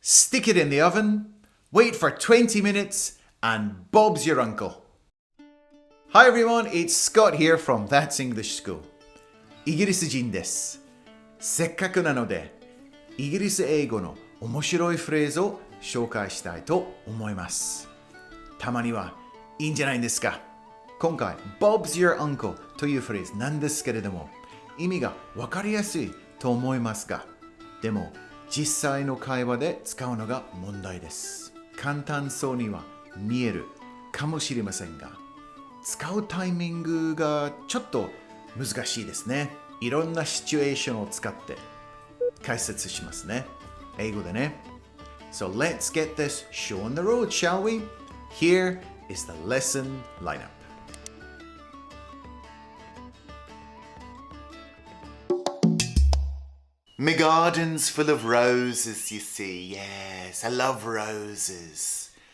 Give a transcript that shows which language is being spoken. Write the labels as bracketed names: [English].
[English] stick it in the oven, wait for 20 minutes, and Bob's your uncle. Hi everyone, it's Scott here from That's English School. [Japanese] イギリス人です。せっかくなので、イギリス英語の面白いフレーズを紹介したいと思います。たまにはいいんじゃないですか。今回、 [English] Bob's your uncle [Japanese] というフレーズなんですけれども、意味がわかりやすいと思いますが、でも実際の会話で使うのが問題です。簡単そうには見えるかもしれませんが、使うタイミングがちょっと難しいですね。いろんなシチュエーションを使って解説しますね。英語でね。 [English] So let's get this show on the road, shall we? Here is the lesson lineup. My garden's full of roses, you see. Yes, I love roses.